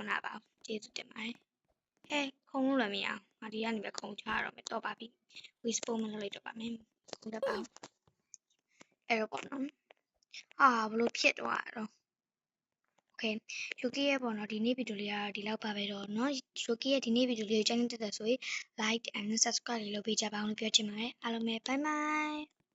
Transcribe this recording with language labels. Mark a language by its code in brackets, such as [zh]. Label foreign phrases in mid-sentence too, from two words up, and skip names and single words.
[my] နာပါဘူးကျေးဇူးတင်ပါတယ်ခုံလို့လည်းမရအောင်ငါဒီကနေပဲခုံချရတော့မယ်တော့ပါပြီ Whisper မလုပ်လိုက်တော့ပါမယ်ခုံတပါအဲ့တော့ပေါ့နော်ဘလို့ဖြစ်သွားတော့Okay Yuki ရဲ့ပေါ့နော်ဒီနေ့ဗီဒီယိုလေးကဒီလောက်ပါပဲတော့เนาะ Rocky ရဲ့ဒီနေ့ဗီဒီယိုလေးကိုကြိုက်နေတဲ့ဆိုရင် [en] like and subscribe [my] လေးလုပ်ပေးကြပါအောင်လို့ပြောချင်ပါတယ်အားလုံးပဲ [en] bye bye